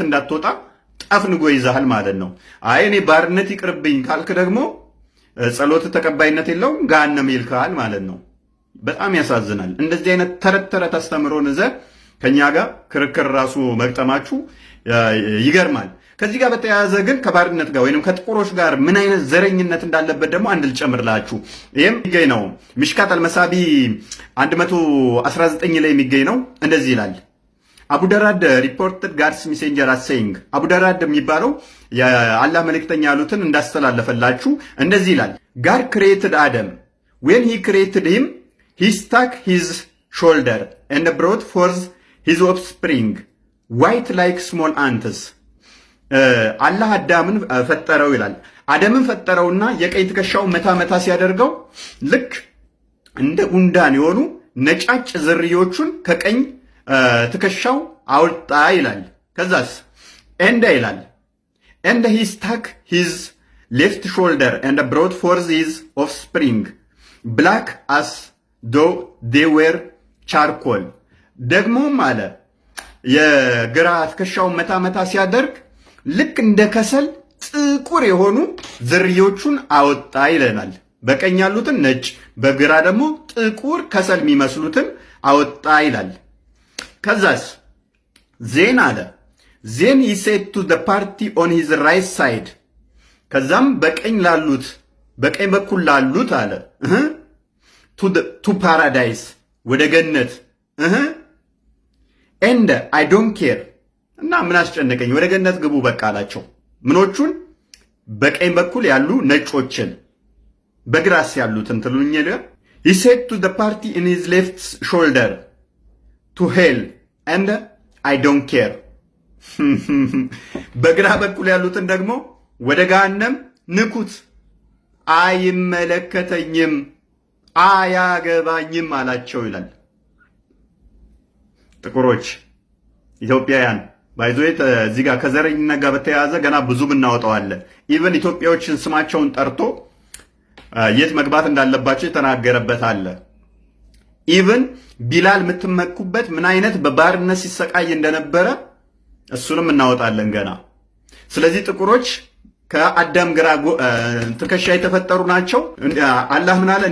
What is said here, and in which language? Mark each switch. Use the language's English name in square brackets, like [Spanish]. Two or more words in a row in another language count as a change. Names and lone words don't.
[Amharic] እንዳትወጣ ጠፍንጎ ይዛሃል ማለት ነው። አይ እኔ ባርነት ይቅርብኝ ካልክ ደግሞ ጸሎት ተቀባይነት የለውም፣ ገሃነም ይልካል ማለት ነው። በጣም ያሳዝናል። እንደዚህ አይነት ተረት አስተምሮን ይዘህ ከኛ ጋር ክርክር ራሱ መግጠማችሁ ይገርማል። ከዚህ ጋር በተያያዘ ግን ከባርነት ጋር ወይንም ከጥቁሮች ጋር ምን አይነት ዘረኝነት እንዳለበት ደግሞ አንድ ልጨምርላችሁ። ይሄም የሚገኝ ነው ሚሽካት አልመሳቢ 119 ላይ የሚገኝ ነው። እንደዚህ ይላል አቡ ደራድ [English] reported God's messenger as saying [Amharic] አቡ ደራድ የሚባለው የአላህ መልእክተኛ ያሉትን እንዳስተላለፈላችሁ እንደዚህ ይላል [English] God created Adam when he created him he stuck his shoulder and brought forth his offspring white like small ants [Amharic] አላህ አዳምን ፈጠረው ይላል። አደምን ፈጠረውና የቀኝ ትከሻው መታ ሲያደርገው ልክ እንደ ጉንዳን የሆኑ ነጫጭ ዝርዮቹን ከቀኝ ትከሻው አውጣ ይላል። ከዛስ እንደ ይላል [English] and he stuck his left shoulder and brought forth his offspring black as though they were charcoal። [Amharic] ደግሞም አለ የግራ ትከሻውን መታ መታ ሲያደርግ ልክ እንደ ከሰል ጥቁር የሆኑ ዝርዮቹን አወጣ ይለናል። በቀኝ ያሉትን ነጭ፣ በግራ ደግሞ ጥቁር ከሰል የሚመስሉትን አወጣ ይላል። ከዛስ [English] then አለ then he said to the party on his right side [Amharic] ከዛም በቀኝ በኩል ላሉት አለ [English] to paradise [Amharic] ወደ ገነት [English] and I don't care [Amharic] እና ምን አስጨነቀኝ ወደ ገነት ግቡ በቃ አላቸው። ምኖቹን? በቀኝ በኩል ያሉ ነጮችን፣ በግራስ ያሉትን ትሉኝ ይለ [English] he said to the party in his left shoulder to hell and I don't care [Amharic] በግራ በኩል ያሉትን ደግሞ ወደ ገሃነም ንኩት፣ አይመለከተኝም፣ አያገባኝም አላቸው ይላል። ጥቁሮች ኢትዮጵያውያን ባይዞት እዚህ ጋር ከዘረኝነት ጋር በተያያዘ ገና ብዙ ብናወጣው አለ። ኢቭን ኢትዮጵያዎችን ስማቸውን ጠርቶ የት መግባት እንዳለባቸው የተናገረበት አለ። ኢቭን ቢላል የምትመኩበት ምን አይነት በባርነት ሲሰቃይ እንደነበረ እሱንም እናወጣለን ገና። ስለዚህ ጥቁሮች ከአዳም ግራ ትከሻ የተፈጠሩ ናቸው። አላህ ምን አለ?